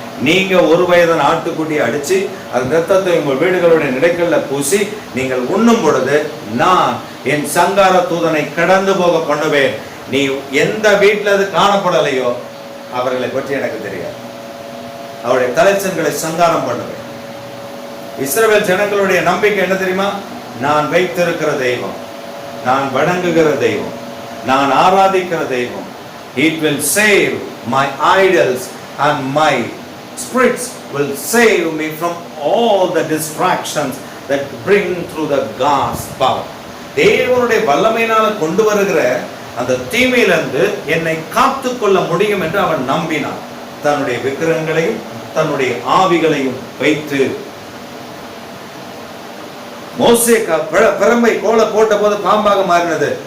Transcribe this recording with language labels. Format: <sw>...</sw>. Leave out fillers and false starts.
<ta>நீங்க ஒரு வயதான ஆட்டுக்குட்டியை அடிச்சு அந்த ரத்தத்தை உங்கள் வீடுகளுடைய நிலைக்கல்ல பூசி நீங்கள் உண்ணும் பொழுது நான் என் சங்கார தூதனை கடந்து போக பண்ணுவேன். நீ எந்த வீட்டில் அது காணப்படலையோ அவர்களை பற்றி எனக்கு தெரியாது, அவருடைய தலைச்சன்களை சங்காரம் பண்ணுவேன். இஸ்ரவேல் ஜனங்களுடைய நம்பிக்கை என்ன தெரியுமா? நான் வைத்திருக்கிற தெய்வம், நான் வணங்குகிற தெய்வம், நான் ஆராதிக்கிற தெய்வம்,</ta> <en>it will save my idols and my spirits will save me from all the distractions that bring through the God's power.</en> <ta>தேவனுடைய வல்லமையினால கொண்டு வருகிற அந்த தீமையிலிருந்து என்னை காத்துக்கொள்ள முடியும் என்று அவன் நம்பினான். தன்னுடைய விக்கிரகங்களையும் தன்னுடைய ஆவிகளையும் வைத்து. மோசே பிரம்பை கோலை போட்ட போது பாம்பாக மாறினது.</ta>